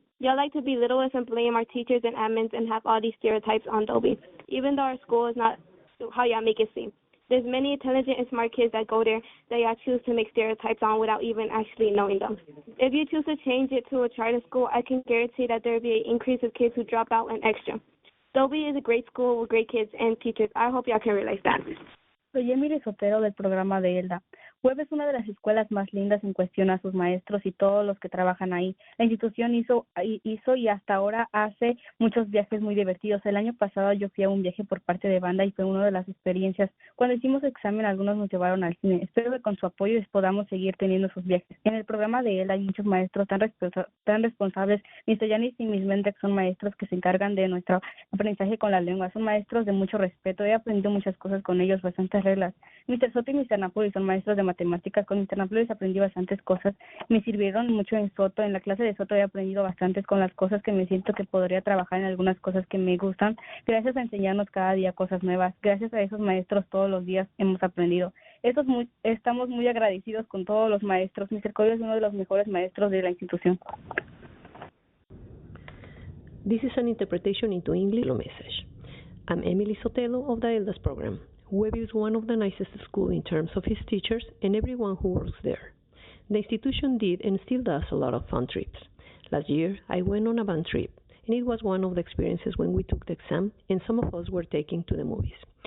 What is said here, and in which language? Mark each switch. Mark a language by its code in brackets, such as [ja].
[en] Y'all like to belittle us and blame our teachers and admins and have all these stereotypes on Dobie, even though our school is not how y'all make it seem. There's many intelligent and smart kids that go there that y'all choose to make stereotypes on without even actually knowing them. If you choose to change it to a charter school, I can guarantee that there will be an increase of kids who drop out and extra. Dobie is a great school with great kids and teachers. I hope y'all can realize that. [es] Soy Emily Sotero del programa de ELDA. Webb es una de las escuelas más lindas en cuestión a sus maestros y todos los que trabajan ahí. La institución hizo y hasta ahora hace muchos viajes muy divertidos. El año pasado yo fui a un viaje por parte de banda y fue una de las experiencias. Cuando hicimos examen, algunos nos llevaron al cine. Espero que con su apoyo podamos seguir teniendo esos viajes. En el programa de ELDA hay muchos maestros tan responsables. Mr. Yanis y Miss Mendek son maestros que se encargan de nuestro aprendizaje con la lengua. Son maestros de mucho respeto. He aprendido muchas cosas con ellos, bastantes reglas. Mr. Soto y Mr. Napoli son maestros de matemáticas. Con Mr. Napoli aprendí bastantes cosas. Me sirvieron mucho en Soto. En la clase de Soto he aprendido bastantes con las cosas que me siento que podría trabajar en algunas cosas que me gustan. Gracias a enseñarnos cada día cosas nuevas. Gracias a esos maestros todos los días hemos aprendido. Estamos muy agradecidos con todos los maestros. Mr. Coyo es uno de los mejores maestros de la institución. [en] This is an interpretation into English message. I'm Emily Sotelo of the ELDAS program. Webb is one of the nicest schools in terms of its teachers and everyone who works there. The institution did and still does a lot of fun trips. Last year, I went on a band trip, and it was one of the experiences when we took the exam and some of us were taken to the movies.